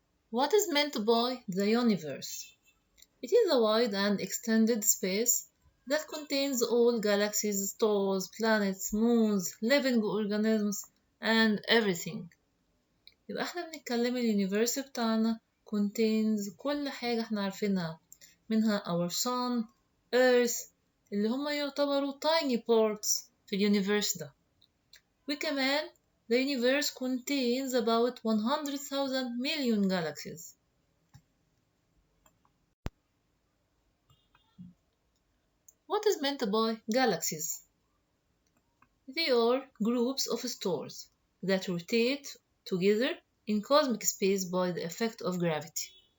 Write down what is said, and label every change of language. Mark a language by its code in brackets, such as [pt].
[en] What is meant by the universe? It is a wide and extended space that contains all galaxies, stars, planets, moons, living organisms, and everything. [ar] يبقى احنا بنتكلم اليونيفرس بتاعنا contains كل حاجة احنا عارفينها منها [en] our sun, earth [ar] اللي هما يعتبروا [en] tiny parts [ar] في اليونيفرس ده. وكمان [en] the universe contains about 100,000 million galaxies. What is meant by galaxies? They are groups of stars that rotate together in cosmic space by the effect of gravity.